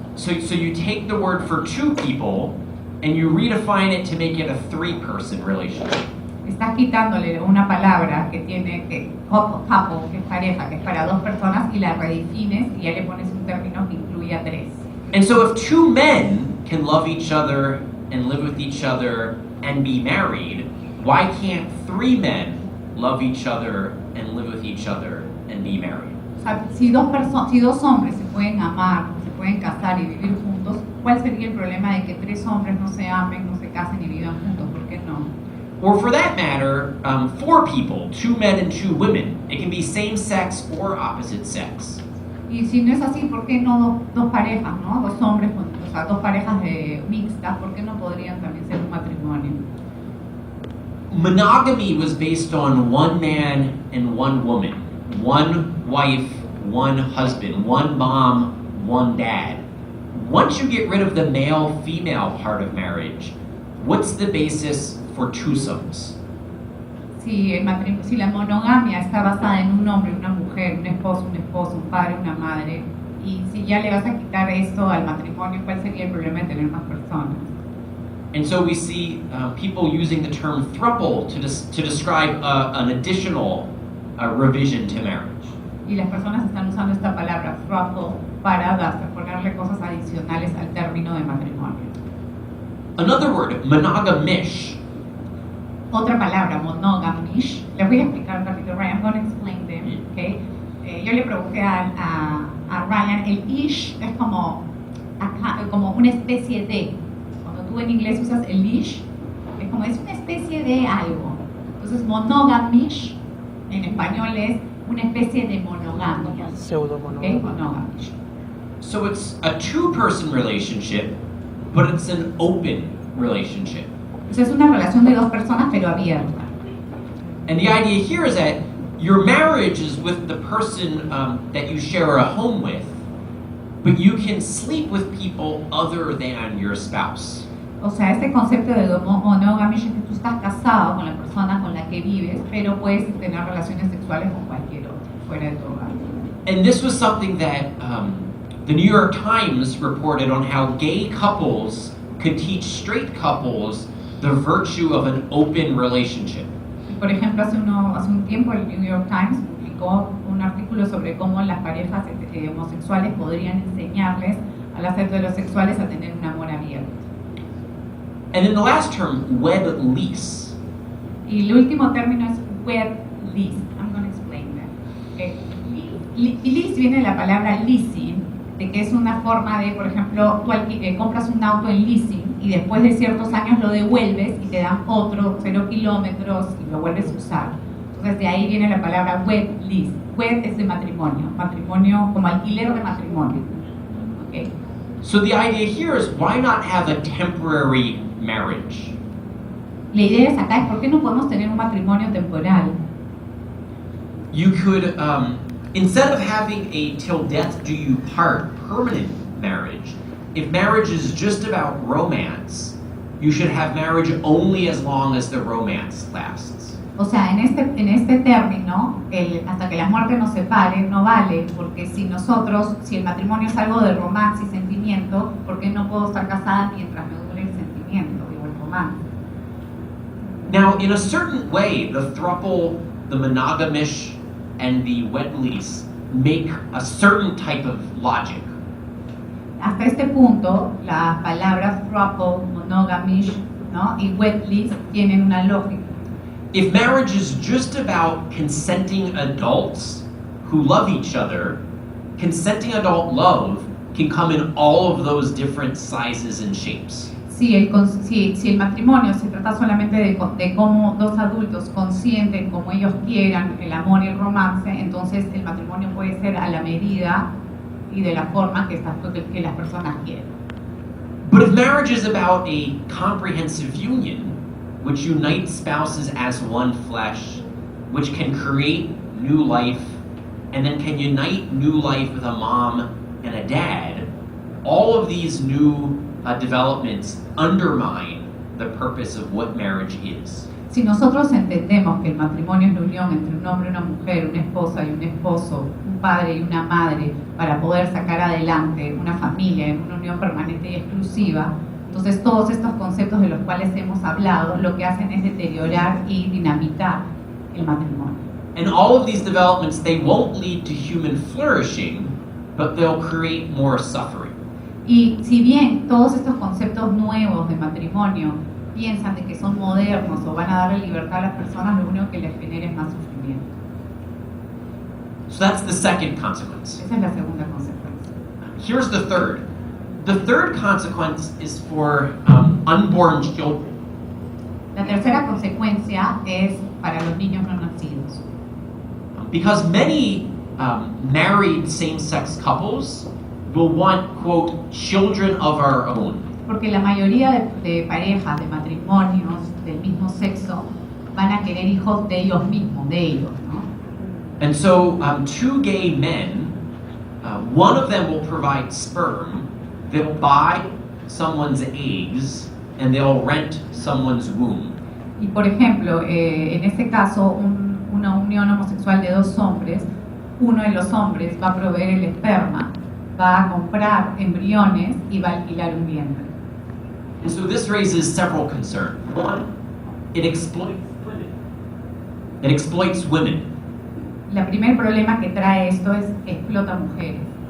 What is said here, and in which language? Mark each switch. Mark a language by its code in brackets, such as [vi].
[en] So you take the word for two people and you redefine it to make it a three-person relationship. [es] Estás quitándole una palabra que tiene couple, que es pareja, que es para dos personas, y la redefines y ya le pones un término que incluye a tres. [en] And so if two men can love each other and live with each other and be married, why can't three men love each other and live with each other and be married? [es] O sea, si dos hombres se pueden amar, se pueden casar y vivir juntos, ¿cuál sería el problema de que tres hombres no se amen, no se casen y vivan juntos? ¿Por qué no? [en] Or for that matter, four people, two men and two women. It can be same sex or opposite sex. [es] Y si no es así, ¿por qué no dos parejas, no? Dos hombres, o sea, dos parejas mixtas, ¿por qué no podrían también ser un matrimonio? [en] Monogamy was based on one man and one woman, one wife, one husband, one mom, one dad. Once you get rid of the male-female part of marriage, what's the basis for twosomes? [es] Si la monogamia está basada en un hombre, una mujer, un esposo, un padre, una madre, y si ya le vas a quitar esto al matrimonio, ¿cuál sería el problema de tener más personas? [en] And so we see people using the term throuple to describe an additional revision to marriage. [es] Y las personas están usando esta palabra throuple para ponerle cosas adicionales al término de matrimonio. [en] Another word, monogamish. [es] Otra palabra, monogamish. Les voy a explicar rápido, Ryan. [en] I'm going to explain them, okay? [es] Yo le pregunté a Ryan, el ish es como una especie de. Cuando tú en inglés usas el ish, es una especie de algo. Entonces, monogamish en español es una especie de monogamia. Pseudo-monogamia. [en] Okay? Monogamish. So it's a two-person relationship, but it's an open relationship. [es] Entonces, es una relación de dos personas, pero abierta. [en] And the idea here is that your marriage is with the person that you share a home with, but you can sleep with people other than your spouse. [es] O sea, este concepto de monogamia es que tú estás casado con la persona con la que vives, pero puedes tener relaciones sexuales con cualquier otro, fuera de tu hogar. [en] And this was something that the New York Times reported on how gay couples could teach straight couples the virtue of an open relationship. [es] Por ejemplo, hace un tiempo el New York Times publicó un artículo sobre cómo las parejas homosexuales podrían enseñarles a las heterosexuales a tener un amor abierto. [en] And then the last term, wed lease. [es] Y el último término es wed lease. [en] I'm going to explain that. Lease [es] Lease viene de la palabra leasing, de que es una forma de, por ejemplo, tú compras un auto en leasing y después de ciertos años lo devuelves y te dan otro 0 kilómetros y lo vuelves a usar. Entonces de ahí viene la palabra wed lease. Wed es de matrimonio, matrimonio como alquiler de matrimonio. Okay. [en] So the idea here is, why not have a temporary marriage? [es] La idea es acá es por qué no podemos tener un matrimonio temporal. [en] You could, instead of having a till death do you part permanent marriage, if marriage is just about romance, you should have marriage only as long as the romance lasts. [es] O sea, en este término, hasta que la muerte nos separe, no vale, porque si el matrimonio es algo de romance y sentimiento, ¿por qué no puedo estar casada mientras me dure el sentimiento o el romance? [en] Now, in a certain way, the throuple, the monogamish, and the wed lease make a certain type of logic. [es] Hasta este punto, las palabras throuple, monogamish, ¿no? y wed lease tienen una lógica. [en] If marriage is just about consenting adults who love each other, consenting adult love can come in all of those different sizes and shapes. [es] Si el matrimonio se trata solamente de cómo dos adultos consienten como ellos quieran el amor y el romance, entonces el matrimonio puede ser a la medida y de la forma que las personas quieren. [en] But if marriage is about a comprehensive union, which unites spouses as one flesh, which can create new life, and then can unite new life with a mom and a dad, all of these new developments undermine the purpose of what marriage is. [es] Si nosotros entendemos que el matrimonio es la unión entre un hombre y una mujer, una esposa y un esposo, un padre y una madre, para poder sacar adelante una familia en una unión permanente y exclusiva, entonces todos estos conceptos de los cuales hemos hablado lo que hacen es deteriorar y dinamitar el matrimonio. [en] And all of these developments, they won't lead to human flourishing, but they'll create more suffering. [es] Y si bien todos estos conceptos nuevos de matrimonio piensan de que son modernos o van a darle libertad a las personas, lo único que les genera es más sufrimiento. [en] So that's the second consequence. [es] Esa es la segunda consecuencia. [en] Here's the third. The third consequence is for unborn children. [es] La tercera consecuencia es para los niños no nacidos. [en] Because many married same-sex couples will want, quote, children of our own. [es] Porque la mayoría de parejas, de matrimonios del mismo sexo, van a querer hijos de ellos mismos, de ellos, ¿no? [en] And so two gay men, one of them will provide sperm, they'll buy someone's eggs, and they'll rent someone's womb. [es] Y por ejemplo, en este caso, una unión homosexual de dos hombres, uno de los hombres va a proveer el esperma, va a comprar embriones y va a alquilar un vientre. [en] And so this raises several concerns. One, it exploits women. It exploits women. [es] El primer problema que trae esto es que explota mujeres.